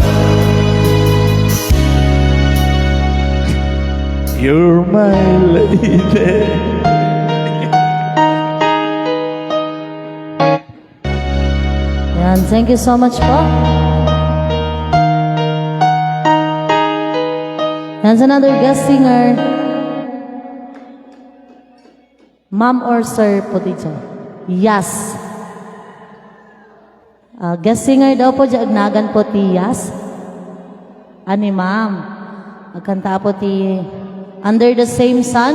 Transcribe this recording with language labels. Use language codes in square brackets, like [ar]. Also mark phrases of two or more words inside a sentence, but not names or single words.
[en] You're my lady. Yan, thank you so much po. That's another guest singer. Ma'am or sir [tl] po dito? Yes. [en] Guest singer [tl] daw po dyan, [ilo] agnagan po ti Yas. Ani ma'am. Agkanta po ti Under the Same Sun.